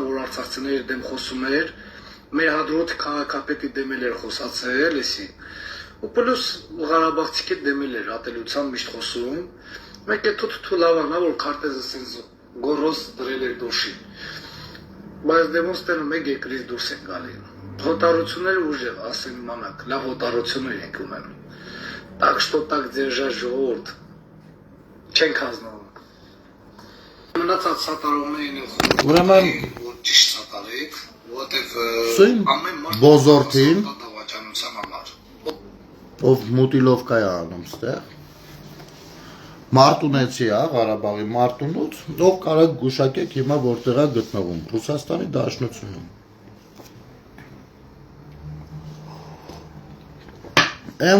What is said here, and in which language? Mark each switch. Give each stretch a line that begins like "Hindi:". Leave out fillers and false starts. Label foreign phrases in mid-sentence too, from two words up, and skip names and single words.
Armenian: որ արցախցիների դեմ խոսում էր, մեր հադրոթի քաղաքապետի դեմ էր խոսացել, էսի։ Ու պլյուս Ղարաբաղցիքի դեմ էր ատելության միշտ խոսում։ Մեկ է թութու լավանա, որ քարտեզը սենց գորոս դրել էր դոշին։ Բայց դեմոնց տենում եք երկրից դուրս են գալի։ Հոտարությունները ուժեղ, ասեն մանակ, լավ հոտարություններ ենք ունում։
Russian: Так что так держать
Armenian: ժողովուրդ չենք հանձնվում։ Մնացած սատարողներին են Ուրեմն որ ճիշտ սատարեք, որովհետև Սույն բոզորդին դավաճանության համար։ ով մուտիլովկա է անում ստեղ Մարտունեցի է, Ղարաբաղի Մարտունուց, ով կարող գուշակեք հիմա որտեղ է գտնվում, Ռուսաստանի Դաշնությունում։ Այն